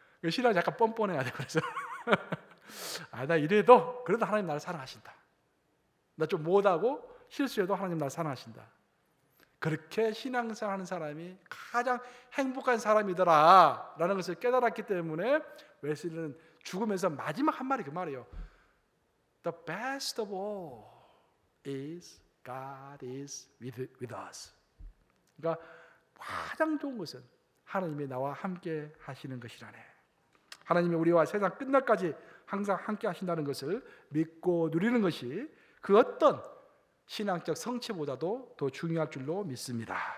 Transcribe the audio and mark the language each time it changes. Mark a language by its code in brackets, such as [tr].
[ko] 신앙이 약간 뻔뻔해야 돼. 그래서 나 이래도 그래도 하나님 나를 사랑하신다. 나 좀 못하고 실수해도 하나님 나를 사랑하신다. 그렇게 신앙생활하는 사람이 가장 행복한 사람이더라 라는 것을 깨달았기 때문에 웨슬리는 죽으면서 마지막 한 말이 그 말이에요. [en] The best of all is God is with us. [ko] 그러니까 가장 좋은 것은 하나님이 나와 함께 하시는 것이라네. 하나님이 우리와 세상 끝날까지 항상 함께 하신다는 것을 믿고 누리는 것이 그 어떤 신앙적 성취보다도 더 중요할 줄로 믿습니다.